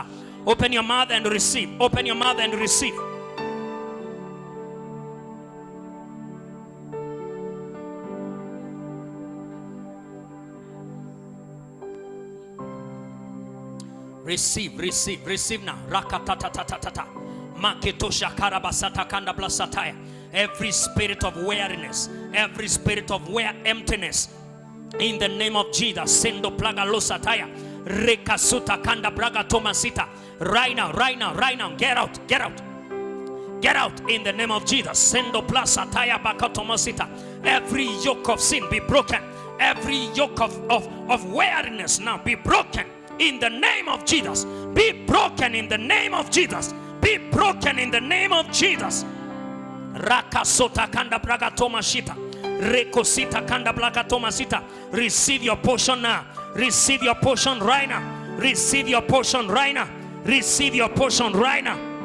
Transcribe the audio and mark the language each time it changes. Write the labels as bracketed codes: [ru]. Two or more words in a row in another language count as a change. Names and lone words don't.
[en] Open your mouth and receive. Open your mouth and receive. Receive, receive, receive now. Rakatatatata. Maketosha karabasata kanda blasataya. Every spirit of weariness, every spirit of emptiness, in the name of Jesus. Sendo plaga losataya. Rekasuta kanda braga tomasita. Right now, right now, right now. Get out, get out. Get out in the name of Jesus. Sendo plasataya bakatomasita. Every yoke of sin be broken. Every yoke of weariness now be broken. In the name of Jesus, be broken in the name of Jesus. Be broken in the name of Jesus. Rakasota kanda braga tomashita. Rekosita kanda braga tomasita. Receive your portion now. Receive your portion right now. Receive your portion right now. Receive your portion right now.